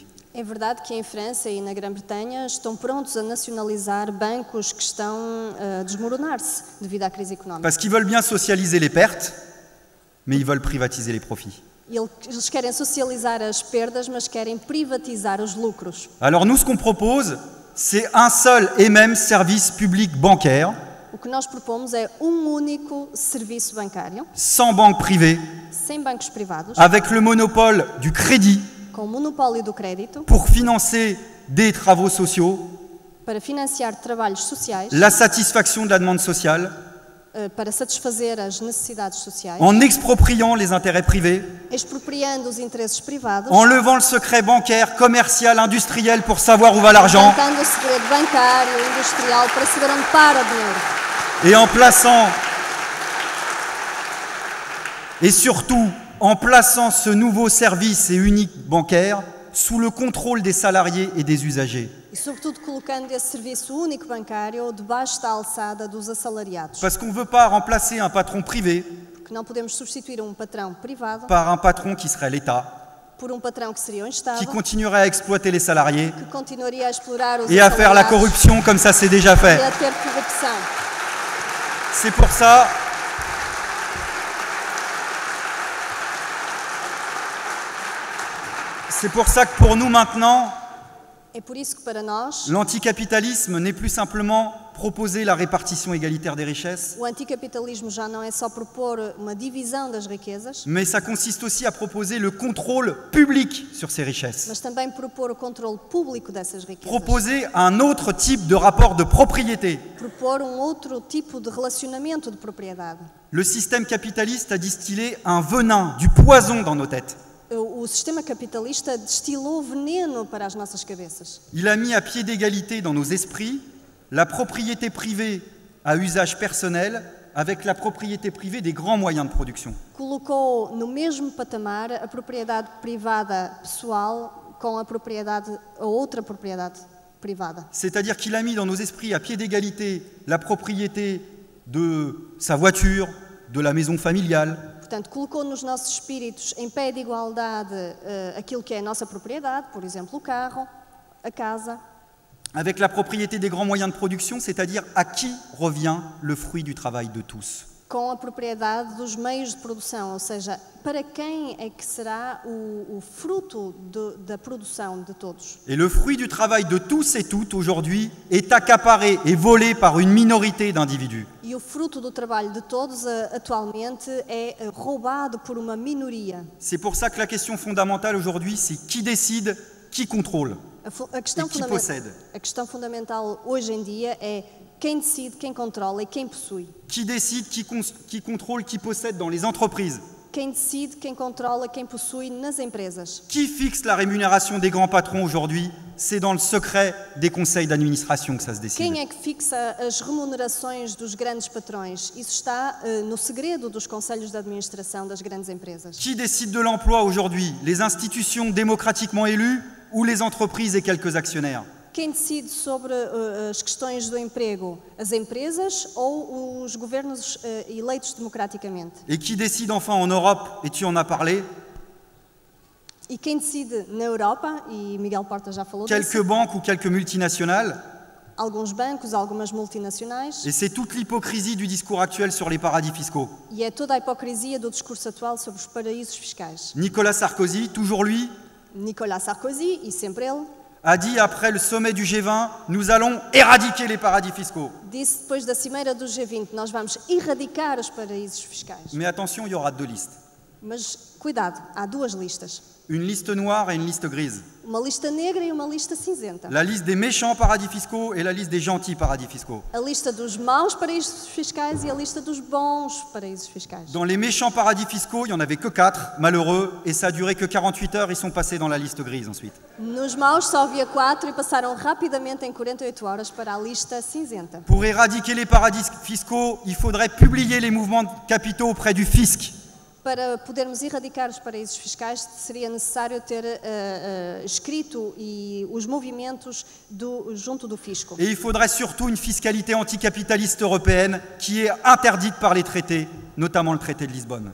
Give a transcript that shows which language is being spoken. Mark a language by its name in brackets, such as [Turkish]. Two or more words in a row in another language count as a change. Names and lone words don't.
[Portuguese] É verdade que em França e na Grã-Bretanha estão prontos a nacionalizar bancos que estão a desmoronar-se devido à crise económica. [French] Parce qu'ils veulent bien socialiser les pertes, mais ils veulent privatiser les profits. [Portuguese] Eles querem socializar as perdas, mas querem privatizar os lucros. [French] Alors nous, ce qu'on propose, c'est un seul et même service public bancaire, [Portuguese] O que nós propomos é único serviço bancário, [French] sans banque privée, [Portuguese] sem bancos privados, [French] avec le monopole du crédit [Portuguese] com o monopólio do crédito, [French] pour financer des travaux sociaux, [Portuguese] para financiar trabalhos sociais, [French] la satisfaction de la demande sociale, [Portuguese] para satisfazer as necessidades sociais, [French] en expropriant les intérêts privés, [Portuguese] expropriando os interesses privados, [French] en levant le secret bancaire, commercial, industriel pour savoir où va l'argent, [Portuguese] levantando o segredo bancário e industrial para saber onde para o dinheiro. [French] et surtout en plaçant ce nouveau service et unique bancaire sous le contrôle des salariés et des usagers. [Portuguese] E, sobretudo, colocando esse serviço único bancário debaixo da alçada dos assalariados. [French] Parce qu'on ne veut pas remplacer un patron privé [Portuguese] Porque não podemos substituir um patrão privado [French] par un patron qui serait l'État, [Portuguese] por um patrão que seria um Estado, [French] qui continuerait à exploiter les salariés [Portuguese] que continuaria a explorar os [French] et à faire la [Portuguese] assalariados [French] corruption comme ça s'est déjà fait. [Portuguese] e a ter corrupção. [French] C'est pour ça que pour nous maintenant, [Portuguese] É por isso que para nós [French] l'anticapitalisme n'est plus simplement proposer la répartition égalitaire des richesses, [Portuguese] o anticapitalismo já não é só propor uma divisão das riquezas, [French] mais ça consiste aussi à proposer le contrôle public sur ces richesses. [Portuguese] mas também propor o controle público dessas riquezas. [French] Proposer un autre type de rapport de propriété. [Portuguese] Propor outro tipo de relacionamento de propriedade. [French] Le système capitaliste a distillé un venin, du poison dans nos têtes. [Portuguese] O sistema capitalista destilou veneno para as nossas cabeças. [French] Il a mis à pied d'égalité dans nos esprits la propriété privée à usage personnel avec la propriété privée des grands moyens de production. [Portuguese] Colocou no mesmo patamar a propriedade privada pessoal com a outra propriedade privada. [French] C'est-à-dire qu'il a mis dans nos esprits à pied d'égalité la propriété de sa voiture, de la maison familiale, [Portuguese] Portanto, colocou nos nossos espíritos em pé de igualdade aquilo que é a nossa propriedade, por exemplo, o carro, a casa, [French] avec la propriété des grands moyens de production, c'est-à-dire à qui revient le fruit du travail de tous. [Portuguese] com a propriedade dos meios de produção, ou seja, para quem é que será o fruto da produção de todos. [French] Et le fruit du travail de tous et toutes aujourd'hui est accaparé et volé par une minorité d'individus. [Portuguese] E o fruto do trabalho de todos atualmente é roubado por uma minoria. [French] C'est pour ça que la question fondamentale aujourd'hui, c'est qui décide, qui contrôle [Portuguese] A questão, [French] et qui possède. [Portuguese] a questão fundamental hoje em dia é quem decide, quem controla e quem possui. [French] Qui décide, qui contrôle, qui possède dans les entreprises. [Portuguese] Quem decide, quem controla, quem possui nas empresas. [French] Qui fixe la rémunération des grands patrons aujourd'hui? C'est dans le secret des conseils d'administration que ça se décide. [Portuguese] Quem é que fixa as remunerações dos grandes patrões? Isso está no segredo dos conselhos de administração das grandes empresas. [French] Qui décide de l'emploi aujourd'hui? Les institutions démocratiquement élues ou les entreprises et quelques actionnaires? [Portuguese] Quem decide sobre as questões do emprego? As empresas ou os governos eleitos democraticamente? [French] Et qui décide enfin en Europe, et tu en as parlé, [Portuguese] E quem decide na Europa, e Miguel Porta já falou [French] quelques [Portuguese] disso, [French] banques ou quelques multinationales, [Portuguese] alguns bancos, algumas multinacionais, [French] et c'est toute l'hypocrisie du discours actuel sur les paradis fiscaux. [Portuguese] e é toda a hipocrisia do discurso atual sobre os paraísos fiscais. [French] Nicolas Sarkozy, toujours lui, [Portuguese] Nicolas Sarkozy, e sempre ele, [French] a dit après le sommet du G20, nous allons éradiquer les paradis fiscaux. [Portuguese] disse depois da cimeira do G20, nós vamos erradicar os paraísos fiscais. [French] Mais attention, il y aura deux listes. [Portuguese] Mas cuidado, há duas listas. [French] Une liste noire et une liste grise. [Portuguese] Uma lista negra e uma lista cinzenta. [French] La liste des méchants paradis fiscaux et la liste des gentils paradis fiscaux. [Portuguese] A lista dos maus paraísos fiscais e a lista dos bons paraísos fiscais. [French] Dans les méchants paradis fiscaux, il n'y en avait que 4, malheureux, et ça a duré que 48 heures, ils sont passés dans la liste grise ensuite. [Portuguese] Nos maus só havia 4 e passaram rapidamente em 48 horas para a lista cinzenta. [French] Pour éradiquer les paradis fiscaux, il faudrait publier les mouvements de capitaux auprès du fisc. [Portuguese] Para podermos erradicar os paraísos fiscais, seria necessário ter escrito os movimentos junto do fisco. [French] Et il faudrait surtout une fiscalité anticapitaliste européenne qui est interdite par les traités, notamment le traité de Lisbonne.